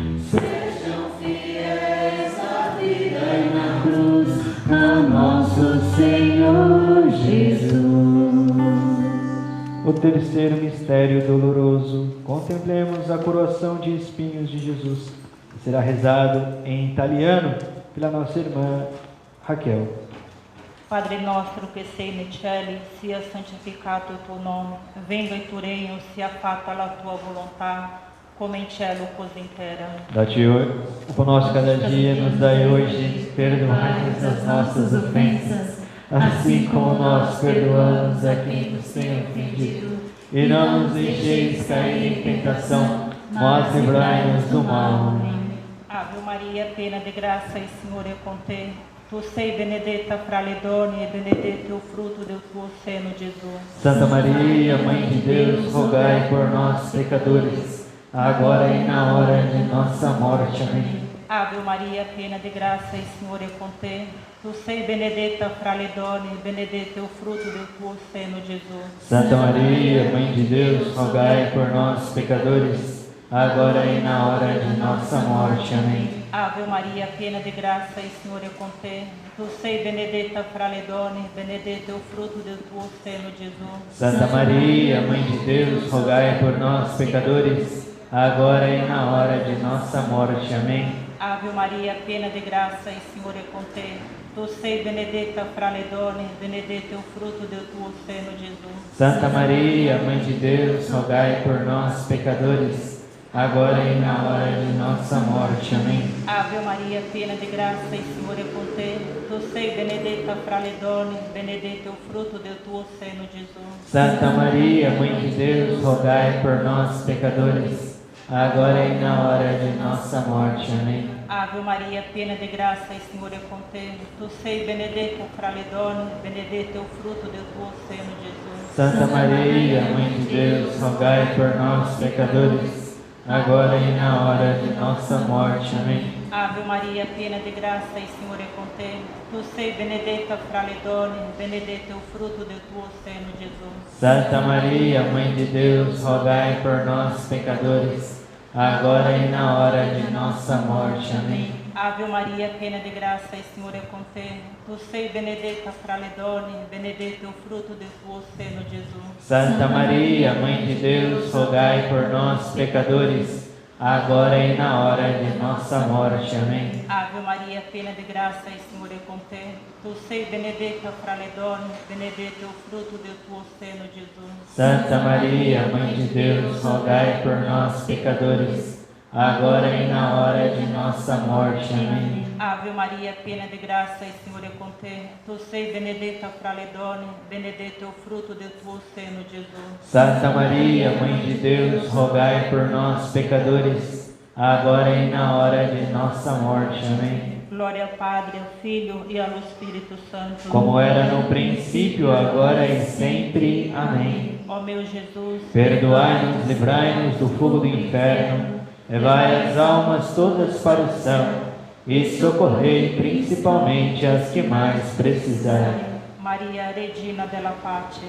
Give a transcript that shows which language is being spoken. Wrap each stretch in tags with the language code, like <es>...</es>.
<pt>Sejam fiéis na vida e na cruz ao nosso Senhor Jesus. O terceiro mistério doloroso, contemplemos a coroação de espinhos de Jesus. Será rezado em italiano pela nossa irmã Raquel.</pt> <it>Padre nostro che sei nei cieli, sia santificato il tuo nome, venga il tuo regno, sia fatta la tua volontà, come in cielo così in terra.</it> <pt>Dá-te o pão nosso cada dia, nos dai hoje, perdoai-nos as nossas ofensas, assim como nós perdoamos a quem nos tem ofendido. E não nos deixeis cair em tentação, mas livrai-nos do mal. Amém.</pt> <it>Ave Maria, piena di grazia, il Signore è con te. Tu sei benedetta fra le donne e benedetto il frutto del tuo seno, Gesù.</it> <pt>Santa Maria, Mãe de Deus, rogai por nós, pecadores, agora e na hora de nossa morte. Amém.</pt> <it>Ave Maria, piena di grazia, il Signore è con te. Tu sei benedetta fra le donne e benedetto il frutto del tuo seno, Gesù.</it> <pt>Santa Maria, Mãe de Deus, rogai por nós, pecadores, agora e na hora de nossa morte. Amém.</pt> <it>Ave Maria, piena di grazia, il Signore è con te. Tu sei benedetta fra le donne, benedetto il frutto del tuo seno, Gesù.</it> <pt>Santa Maria, Mãe de Deus, rogai por nós, pecadores, agora e na hora de nossa morte. Amém.</pt> <it>Ave Maria, piena di grazia, il Signore è con te. Tu sei benedetta fra le donne, benedetto il frutto del tuo seno, Gesù.</it> <pt>Santa Maria, Mãe de Deus, rogai por nós, pecadores, agora e na hora de nossa morte. Amém.</pt> <it>Ave Maria, piena di grazia, il Signore è con te. Tu sei benedetta fra le donne, benedetto il frutto del tuo seno, Gesù.</it> <pt>Santa Maria, Mãe de Deus, rogai por nós, pecadores, agora e na hora de nossa morte. Amém.</pt> <it>Ave Maria, piena di grazia, il Signore è con te. Tu sei benedetta fra le donne, benedetto il frutto del tuo seno, Gesù.</it> <pt>Santa Maria, Mãe de Deus, rogai por nós, pecadores, agora e na hora de nossa morte. Amém.</pt> <it>Ave Maria, piena di grazia, il Signore è con te. Tu sei benedetta fra le donne, benedetto il frutto del tuo seno, Gesù.</it> <pt>Santa Maria, Mãe de Deus, rogai por nós, pecadores, agora e na hora de nossa morte. Amém.</pt> <it>Ave Maria, piena di grazia, il Signore è con te. Tu sei benedetta fra le donne, benedetto il frutto del tuo seno, Gesù.</it> <pt>Santa Maria, Mãe de Deus, rogai por nós, pecadores, agora e na hora de nossa morte. Amém.</pt> <it>Ave Maria, piena di grazia, il Signore è con te. Tu sei benedetta fra le donne, benedetto il frutto del tuo seno, Gesù.</it> <pt>Santa Maria, Mãe de Deus, rogai por nós, pecadores, agora e na hora de nossa morte. Amém.</pt> <it>Ave Maria, piena di grazia, il Signore è con te. Tu sei benedetta fra le donne, benedetto il frutto del tuo seno, Gesù.</it> <pt>Santa Maria, Mãe de Deus, rogai por nós, pecadores, agora e na hora de nossa morte. Amém. Glória ao Padre, ao Filho e ao Espírito Santo. Como era no princípio, agora e sempre. Amém. Ó meu Jesus, Perdoai-nos, livrai-nos do fogo do inferno, levai as almas todas para o céu e socorrei principalmente as que mais precisarem.</pt> <it>Maria, Regina della Pace,</it>